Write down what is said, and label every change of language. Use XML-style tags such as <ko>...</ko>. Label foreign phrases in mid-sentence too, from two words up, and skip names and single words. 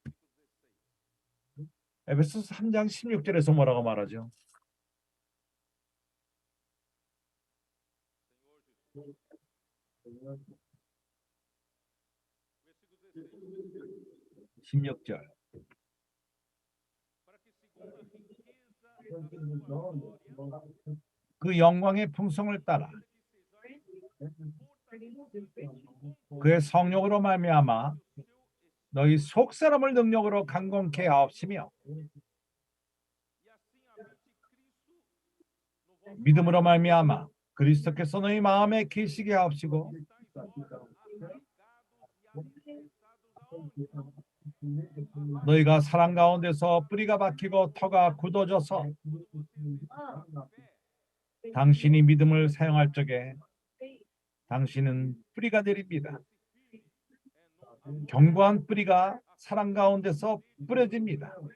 <ko>에베소서 3장 16절에서 뭐라고 말하죠?</ko> <pt>versículo 16.</pt> <ko>16절.</ko> <pt>Para que segundo a riqueza da sua glória,</pt> <ko>그 영광의 풍성을 따라</ko> <pt>fortalecidos</pt> <ko>그의 성령으로 말미암아 너희 속 사람을 능력으로 강건케 하옵시며</ko> <pt>e assim habite Cristo no vosso</pt> <ko>믿음으로 말미암아 그리스도께서 너희 마음에 계시게 하옵시고</ko> <pt>estáis vós arraigados e alicerçados aonde?</pt> <ko>너희가 사랑 가운데서 뿌리가 박히고 터가 굳어져서 당신이 믿음을 사용할 적에 당신은 뿌리가 내립니다. 견고한 뿌리가 사랑 가운데서 뿌려집니다.</ko>